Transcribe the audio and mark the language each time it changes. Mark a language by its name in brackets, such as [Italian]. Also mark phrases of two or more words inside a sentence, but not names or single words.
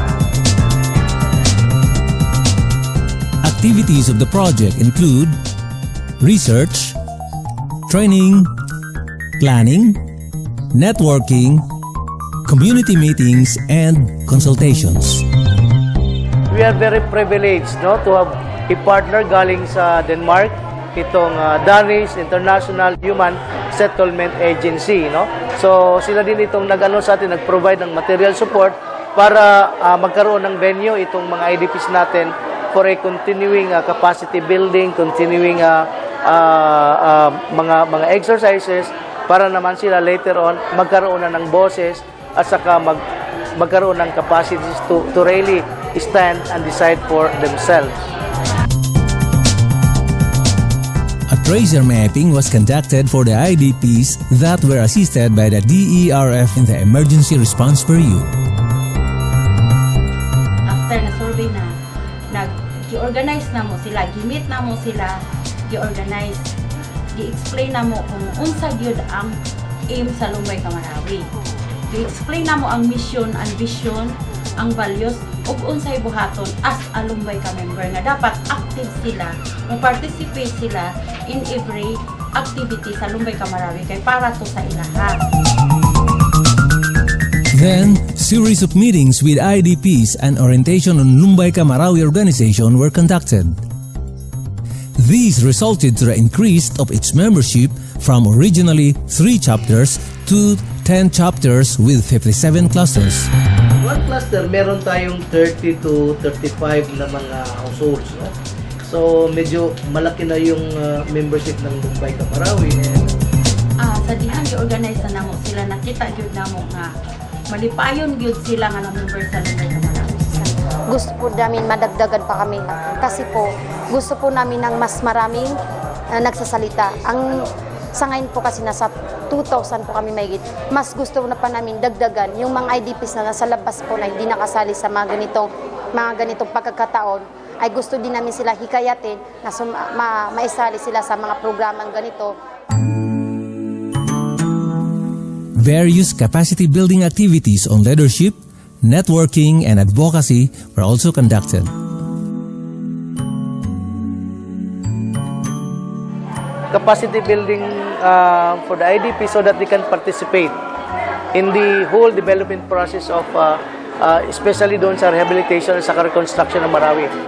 [English] Activities of the project include research, training, planning, networking, community meetings, and consultations. We are very privileged, no, to have a partner [Filipino] galing sa Denmark, itong [English] Danish International Human Settlement Agency, no. [Filipino] So sila din itong sa atin, nag-provide ng [English] material support [Filipino] para magkaroon ng venue itong mga IDPs natin [English] for a continuing capacity building, continuing [Filipino] mga exercises para naman sila [English] later on [Filipino] magkaroon na ng boses at saka magkaroon ng capacities [English] to really stand and decide for themselves. A tracer mapping was conducted for the IDPs that were assisted by the DERF in the Emergency Response Period. [Cebuano] after na-survey na, nag-organize na mo sila, gimit na mo sila, gi-organize, gi-explain na mo kung unsa gyud ang aim sa Lumbay ka Marawi. Gi-explain na mo ang [English] mission and vision, [Cebuano] ang values, ug unsay buhaton [English] as a [Cebuano] Lumbay ka member nga dapat active sila, mag-participate sila [English] in every activity [Cebuano] sa Lumbay ka Marawi kay para to sa ilaha. [English] Then, series of meetings with IDPs and orientation on Lumbay ka Marawi organization were conducted. These resulted to the increase of its membership from originally 3 chapters to 10 chapters with 57 clusters. One cluster, [Filipino] meron tayong 30 to 35 na mga households. No? So, medyo malaki na yung membership ng Lumbay ka Marawi. [Cebuano] Sa dihan i-organize na mo sila, nakita gyud namo nga malipayon gyud sila nga na-member sa Lumbay ka Marawi. [Filipino] Gusto po namin madagdagan pa kami kasi po gusto po namin ng mas maraming nagsasalita. Sa ngayon po kasi nasa 2,000 po kami mahigit. Mas gusto na pa namin dagdagan yung mga IDPs na nasa labas po na hindi nakasali sa mga ganitong pagkakataon ay gusto din namin sila hikayatin na maisali sila sa mga programang ganito. [English] Various capacity building activities on leadership, networking, and advocacy were also conducted. capacity building for the IDP so that they can participate in the whole development process of especially [Filipino] doon sa rehabilitation at sa reconstruction ng Marawi.